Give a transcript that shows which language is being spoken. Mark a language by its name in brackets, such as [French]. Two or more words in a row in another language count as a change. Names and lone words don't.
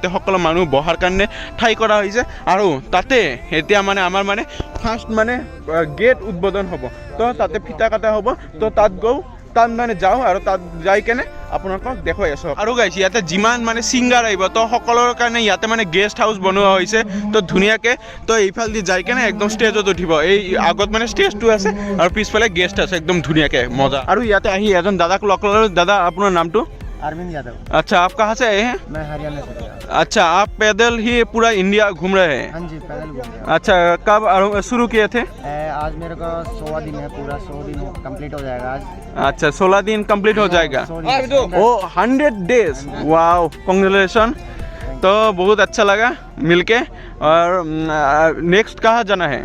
[Assamese] সকলো মানুহ বহাৰ কাৰণে ঠাই কৰা হৈছে আৰু তাতে এতিয়া মানে আমাৰ মানে ফাৰ্ষ্ট মানে গেট উদ্বোধন হ'ব তো তাতে ফিতা কাটা হ'ব তো তাত তাত মানে যাওঁ আৰু তাত যাই কেনে আপোনালোকক দেখুৱাই আছোঁ আৰু গাইছে ইয়াতে যিমান মানে ছিংগাৰ আহিব তো সকলোৰ কাৰণে ইয়াতে মানে [English] guest house [Assamese] বনোৱা হৈছে তো ধুনীয়াকৈ তো এইফালেদি যাই কেনে একদম ষ্টেজত উঠিব এই আগত মানে ষ্টেজটো আছে আৰু পিছফালে গেষ্ট আছে একদম ধুনীয়াকৈ মজা আৰু ইয়াতে আহি এজন দাদাক লগ ল'লোঁ দাদা আপোনাৰ নামটো [Hindi] अरविंद यादव अच्छा आप कहाँ से आए हैं मैं हरियाणा से अच्छा आप पैदल ही पूरा इंडिया घूम रहे हैं हाँ जी पैदल घूम रहे अच्छा कब शुरू किए थे आज मेरे को 16 दिन है पूरा 100 दिन कंप्लीट हो जाएगा आज अच्छा 16 दिन कंप्लीट हो जाएगा 100 दिन। ओ 100 [English] days wow congratulation [Hindi] तो बहुत अच्छा लगा मिलके और नेक्स्ट कहाँ जाना है